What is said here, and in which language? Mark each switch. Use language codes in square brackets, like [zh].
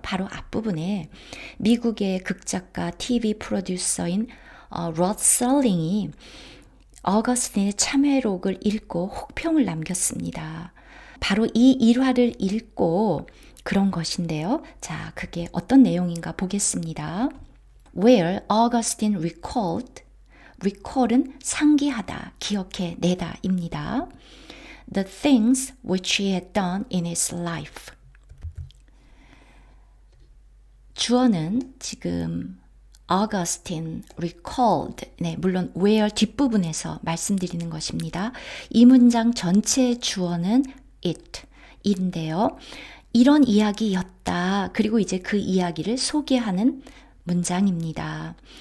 [ko] 바로 앞부분에 미국의 극작가 TV 프로듀서인 로드 설링이 어거스틴의 참회록을 읽고 혹평을 남겼습니다. 바로 이 일화를 읽고 그런 것인데요. 자, 그게 어떤 내용인가 보겠습니다. [en] Where Augustine recall [ko] 은 상기하다, 기억해 내다입니다. [en] The things which he had done in his life. [ko] 주어는 지금 [en] Augustine recalled, [ko] 네, 물론 where 뒷부분에서 말씀드리는 것입니다. 이 문장 전체의 주어는 it인데요. 이런 이야기였다. 그리고 이제 그 이야기를 소개하는 문장입니다.